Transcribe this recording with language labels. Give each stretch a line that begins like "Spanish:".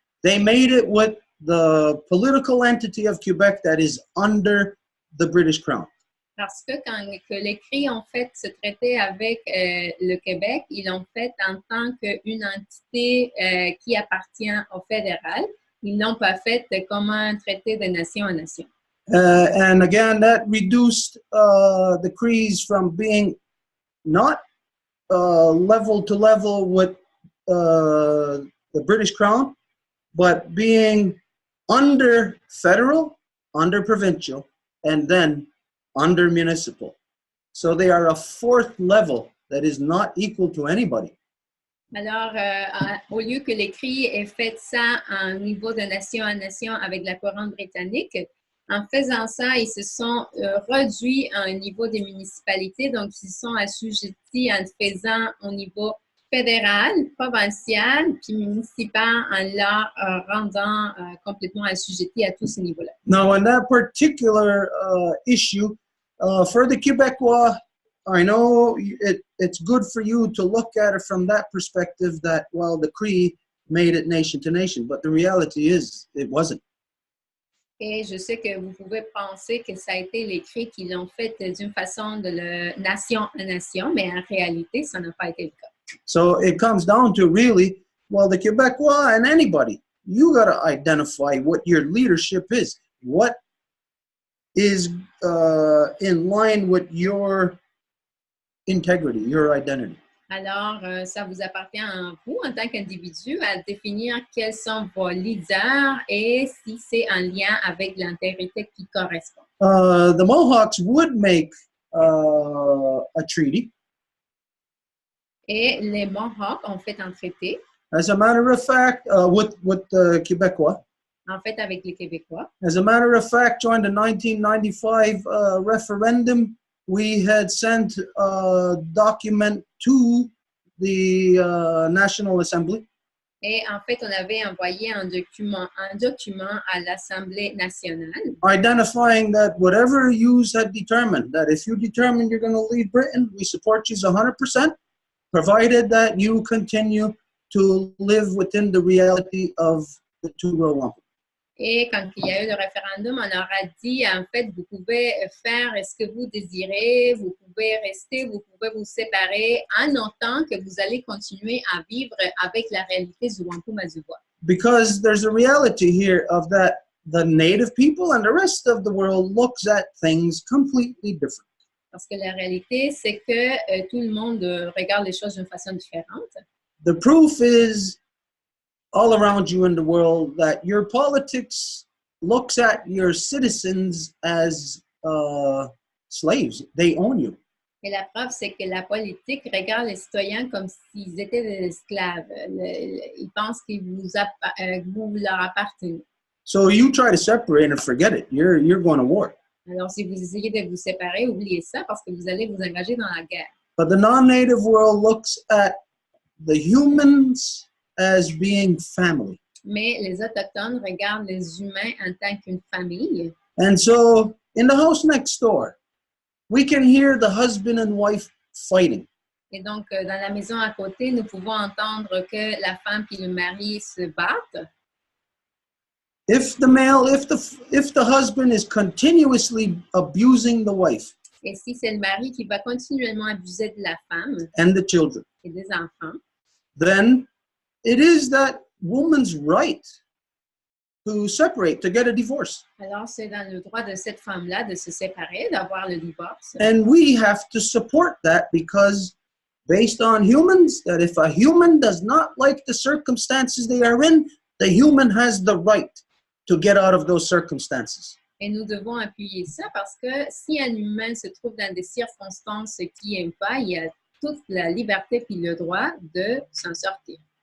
English: They made it with the political entity of Quebec that is under the British Crown.
French: Parce que quand les Cris ont fait ce traité avec le Québec, ils l'ont fait en tant qu'une entité qui appartient au fédéral. Ils n'ont pas fait comme un traité de nation à nation.
English: And again, that reduced the Crees from being not level to level with the British Crown, but being under federal, under provincial, and then under municipal. So they are a fourth level that is not equal to anybody.
French: Alors, au lieu que les Cris aient fait ça en niveau de nation à nation avec la couronne britannique, en faisant ça, ils se sont réduits à un niveau des municipalités, donc ils se sont assujettis en faisant au niveau fédéral, provincial, puis municipal, en leur rendant complètement assujettis à tous ces niveaux-là.
English: Now, on that particular issue, for the Quebecois, I know it's good for you to look at it from that perspective that, well, the Cree made it nation to nation, but the reality is it wasn't.
French: Et je sais que vous pouvez penser que ça a été les Cris qui l'ont fait d'une façon de nation à nation, mais en réalité, ça n'a pas été le cas.
English: So it comes down to really, well, the Quebecois and anybody, you got to identify what your leadership is. What is in line with your integrity, your identity.
French: Alors, ça vous appartient à vous, en tant qu'individu, à définir quels sont vos leaders et si c'est en lien avec l'intégrité qui correspond.
English: The Mohawks would make a treaty.
French: Et les Mohawks ont fait un traité,
English: As a matter of fact, with the Quebecois.
French: en fait, avec les Québécois.
English: As a matter of fact, during the 1995 referendum, we had sent a document to the National Assembly.
French: Et en fait, on avait envoyé un document à l'Assemblée nationale.
English: Identifying that whatever you had determined, that if you determine you're going to leave Britain, we support you 100%, provided that you continue to live within the reality of the two Row Wampum.
French: Et quand il y a eu le référendum, on leur a dit, en fait, vous pouvez faire ce que vous désirez, vous pouvez rester, vous pouvez vous séparer, en autant que vous allez continuer à vivre avec la réalité du Wampum à Deux Voies.
English: Because there's a reality here of that the native people and the rest of the world looks at things completely different.
French: Parce que la réalité, c'est que tout le monde regarde les choses d'une façon différente.
English: The proof is all around you in the world that your politics looks at your citizens as slaves. They own you.
French: Et la preuve, c'est que la politique regarde les citoyens comme s'ils étaient des esclaves. Ils pensent que vous leur appartenez.
English: So you try to separate and forget it. You're going to war.
French: Alors, si vous essayez de vous séparer, oubliez ça parce que vous allez vous engager dans la guerre.
English: But the non-native world looks at the humans as being family.
French: Mais les Autochtones regardent les humains en tant qu'une famille.
English: And so in the house next door, we can hear the husband and wife fighting.
French: Et donc, dans la maison à côté, nous pouvons entendre que la femme et le mari se battent.
English: If the husband is continuously abusing the wife
French: Et si c'est le mari qui va continuellement abuser de la femme
English: and the children,
French: et des enfants,
English: then it is that woman's right to separate, to get a divorce.
French: alors c'est dans le droit de cette femme-là de se séparer, d'avoir le divorce.
English: And we have to support that because based on humans, that if a human does not like the circumstances they are in, the human has the right to get out of those circumstances.
French: Et nous devons appuyer ça parce que si un humain se trouve dans des circonstances qui n'aime pas, il a toute la liberté puis le droit de s'en sortir.